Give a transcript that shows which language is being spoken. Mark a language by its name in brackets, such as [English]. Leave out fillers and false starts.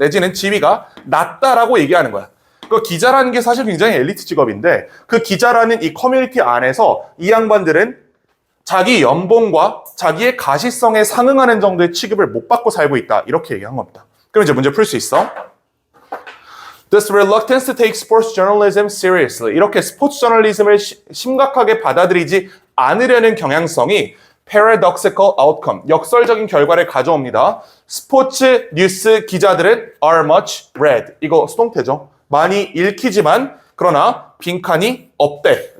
[Korean] 내지는 지위가 낮다라고 얘기하는 거야. 그 기자라는 게 사실 굉장히 엘리트 직업인데 그 기자라는 이 커뮤니티 안에서 이 양반들은 자기 연봉과 자기의 가시성에 상응하는 정도의 취급을 못 받고 살고 있다. 이렇게 얘기한 겁니다. 그럼 이제 문제 풀 수 있어? [English] This reluctance to take sports journalism seriously. [Korean] 이렇게 스포츠 저널리즘을 심각하게 받아들이지 않으려는 경향성이 [English] paradoxical outcome, [Korean] 역설적인 결과를 가져옵니다. 스포츠 뉴스 기자들은 [English] are much read. [Korean] 이거 수동태죠. 많이 읽히지만 그러나 빈칸이 없대.